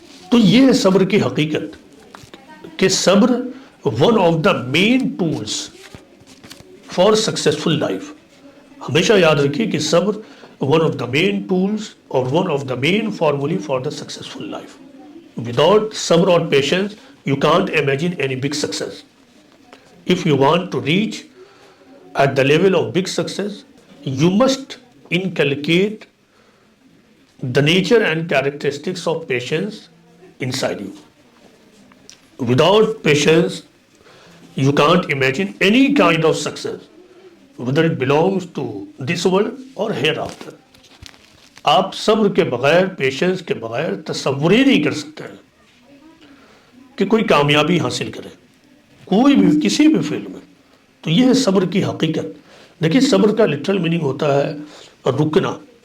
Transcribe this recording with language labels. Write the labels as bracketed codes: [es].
[ur] تو یہ ہے صبر کی حقیقت کہ صبر [en] One of the main tools for successful life. [ur] ہمیشہ یاد رکھیے کہ صبر [en] One of the main tools اور one of the main formulae for the successful life. Without صبر اور patience you can't imagine any big success. If you want to reach at the level of big success, you must inculcate the nature and characteristics of patience inside you. Without patience, you can't imagine any kind of success, whether it belongs to this world or hereafter. [ur] آپ صبر کے بغیر، patience کے بغیر تصور ہی نہیں کر سکتے ہیں کہ کوئی کامیابی حاصل کرے کوئی بھی کسی بھی فیلڈ میں۔ تو یہ ہے صبر کی حقیقت۔ دیکھیے صبر کا لٹرل میننگ ہوتا ہے رکنا،